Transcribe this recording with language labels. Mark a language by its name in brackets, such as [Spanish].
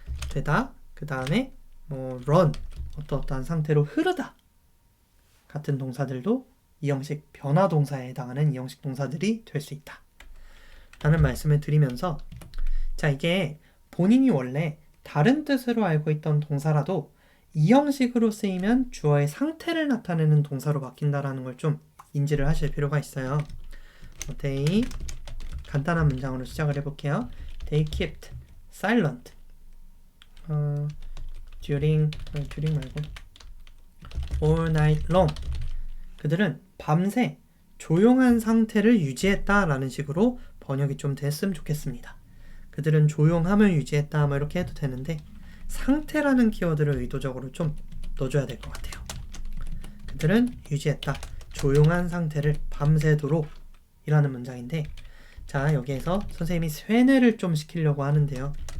[Korean] 되다, 그 다음에 run, 어떠한 상태로 흐르다 같은 동사들도 이 형식 변화 동사에 해당하는 이 형식 동사들이 될 수 있다 라는 말씀을 드리면서, 자, 이게 본인이 원래 다른 뜻으로 알고 있던 동사라도 이 형식으로 쓰이면 주어의 상태를 나타내는 동사로 바뀐다라는 걸 좀 인지를 하실 필요가 있어요. they, 간단한 문장으로 시작을 해볼게요. [English] They kept silent during [Korean] 말고 [English] all night long. [Korean] 그들은 밤새 조용한 상태를 유지했다라는 식으로 번역이 좀 됐으면 좋겠습니다. 그들은 조용함을 유지했다 뭐 이렇게 해도 되는데 상태라는 키워드를 의도적으로 좀 넣어줘야 될 것 같아요. 그들은 유지했다, 조용한 상태를 밤새도록 이라는 문장인데, 자, 여기에서 선생님이 쇠뇌를 좀 시키려고 하는데요.